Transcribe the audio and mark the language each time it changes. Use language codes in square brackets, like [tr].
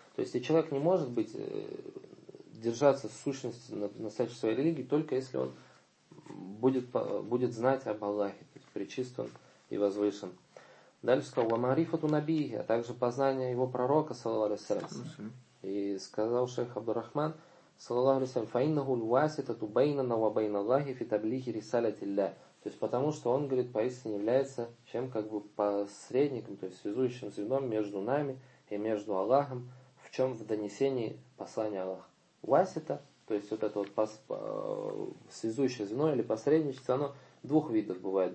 [ru] То есть человек не может быть держаться в сущности настоящей своей религии, только если он будет знать об Аллахе, то есть пречистен и возвышен. Дальше сказал [ar] وَمَعْرِفَةُ نَبِيهِ, [ru] а также познание его пророка, салаллаху алейхи ва саллям. И сказал шейх Абдурахман, салаллаху алейхи ва саллям, [ar] فَإِنَّهُ الْوَاسِطَةُ بَيْنَنَا وَبَيْنَ اللَّهِ فِي تَبْلِيغِ رِسَالَةِ اللَّهِ. [ru] То есть потому что он, говорит, поистине является чем как бы посредником, то есть связующим звеном между нами и между Аллахом, в чем в донесении послания Аллаха. Васита, то есть вот это вот связующее звено или посредничество, оно двух видов бывает.